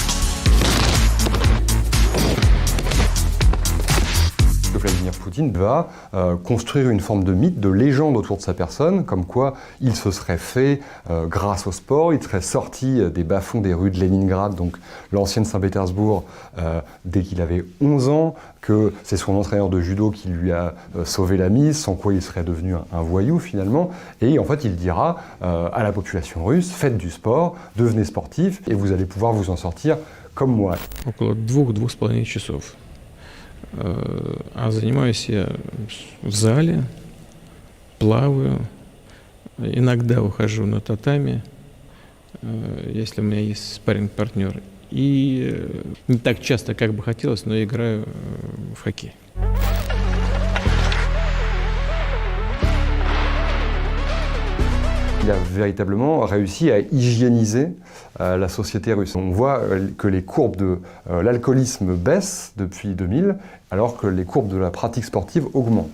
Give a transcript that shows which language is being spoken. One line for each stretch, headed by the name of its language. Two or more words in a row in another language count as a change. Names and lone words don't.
French: Vladimir Poutine va construire une forme de mythe, de légende autour de sa personne, comme quoi il se serait fait grâce au sport, il serait sorti des bas-fonds des rues de Leningrad, donc l'ancienne Saint-Pétersbourg, dès qu'il avait 11 ans, que c'est son entraîneur de judo qui lui a sauvé la mise, sans quoi il serait devenu un voyou finalement. Et en fait, il dira à la population russe, faites du sport, devenez sportif, et vous allez pouvoir vous en sortir comme moi.
Russian: Около 2–2,5 часов. А занимаюсь я в зале, плаваю, иногда выхожу на татами, если у меня есть спарринг-партнер. И не так часто, как бы хотелось, но играю в хоккей.
French: Il a véritablement réussi à hygiéniser la société russe. On voit que les courbes de l'alcoolisme baissent depuis 2000, alors que les courbes de la pratique sportive augmentent.